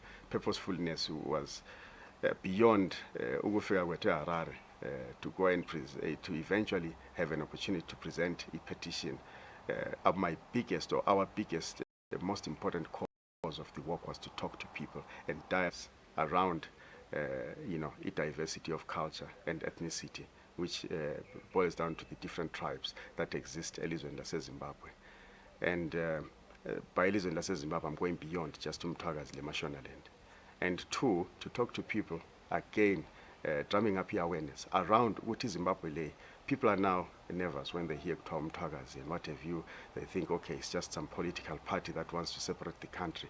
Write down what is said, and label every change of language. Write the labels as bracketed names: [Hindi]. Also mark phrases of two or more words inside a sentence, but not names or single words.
[English] Purposefulness was beyond [North Ndebele] ukufika kwethu eHarare [English] to go and to eventually have an opportunity to present a petition. My biggest, or our biggest, the most important cause of the work was to talk to people and dialogue around, a diversity of culture and ethnicity, which boils down to the different tribes that exist [North Ndebele] elizweni laseZimbabwe. [English] And by [North Ndebele] elizweni laseZimbabwe, [English] I'm going beyond just Mthwakazi leMashonaland. And two, to talk to people again, drumming up the awareness around what is Zimbabwe. People are now nervous when they hear Mthwakazi and what have you. They think, okay, it's just some political party that wants to separate the country.